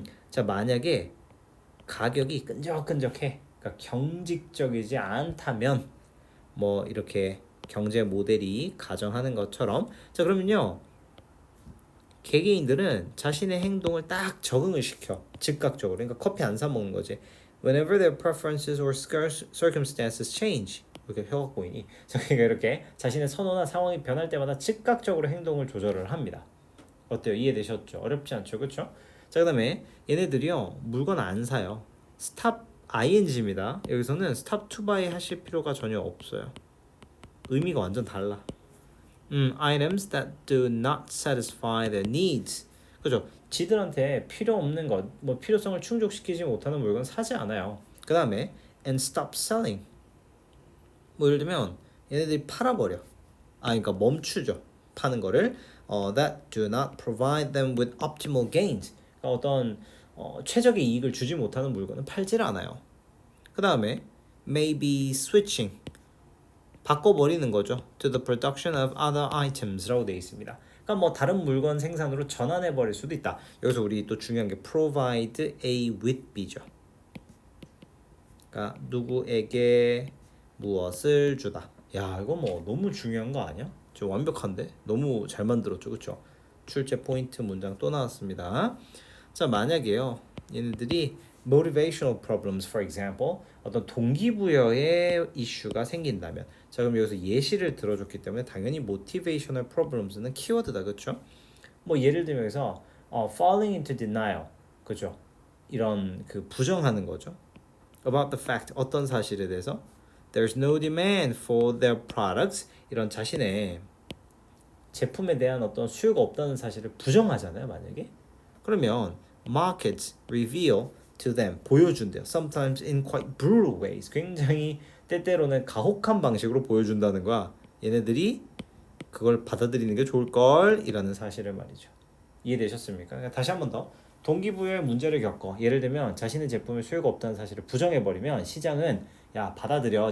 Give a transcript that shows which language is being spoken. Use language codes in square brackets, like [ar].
[ko] 자, 만약에 가격이 끈적끈적해, 그러니까 경직적이지 않다면 뭐 이렇게 경제 모델이 가정하는 것처럼, 자 그러면요, 개개인들은 자신의 행동을 딱 적응을 시켜 즉각적으로. 그러니까 커피 안 사 먹는 거지. [en] Whenever their preferences or circumstances change. [ko] 이렇게 혀가 보이니. 그러니까 이렇게 자신의 선호나 상황이 변할 때마다 즉각적으로 행동을 조절을 합니다. 어때요? 이해되셨죠? 어렵지 않죠? 그렇죠? 자, 그다음에 얘네들이요, 물건 안 사요. stop ing입니다. 여기서는 stop to buy 하실 필요가 전혀 없어요. 의미가 완전 달라. [en] items that do not satisfy their needs. [ko] 그죠? 지들한테 필요 없는 것, 뭐 필요성을 충족시키지 못하는 물건 사지 않아요. 그 다음에 [en] and stop selling. [ko] 뭐 예를 들면 얘네들이 팔아버려. 그러니까 멈추죠. 파는 거를. [en] That do not provide them with optimal gains. [ko] 그러니까 어떤 최적의 이익을 주지 못하는 물건은 팔질 않아요. 그 다음에 [en] maybe switching. [ko] 바꿔버리는 거죠. [en] To the production of other items [ko] 라고 되어 있습니다. 그러니까 뭐 다른 물건 생산으로 전환해 버릴 수도 있다. 여기서 우리 또 중요한 게 provide A with B죠. 그러니까 누구에게 무엇을 주다. 야, 이거 뭐 너무 중요한 거 아니야? 저 완벽한데? 너무 잘 만들었죠, 그렇죠? 출제 포인트 문장 또 나왔습니다. 자, 만약에요, 얘네들이 [en] motivational problems, for example, [ko] 어떤 동기부여의 이슈가 생긴다면, 자 그럼 여기서 예시를 들어줬기 때문에 당연히 motivational problems는 키워드다, 그렇죠? 뭐 예를 들면 여기서 [en] falling into denial, [ko] 그죠? 이런 그 부정하는 거죠. [en] About the fact, [ko] 어떤 사실에 대해서 [en] there's no demand for their products, [ko] 이런 자신의 제품에 대한 어떤 수요가 없다는 사실을 부정하잖아요, 만약에. 그러면 [en] markets reveal to them [ko] 보여준대요. [en] Sometimes in quite brutal ways. [ko] 굉장히 때때로는 가혹한 방식으로 보여준다는 거야. 얘네들이 그걸 받아들이는 게 좋을 걸이라는 사실을 말이죠. 이해되셨습니까? 그러니까 다시 한 번 더. 동기부여의 문제를 겪어. 예를 들면 자신의 제품에 수요가 없다는 사실을 부정해버리면 시장은 야 받아들여.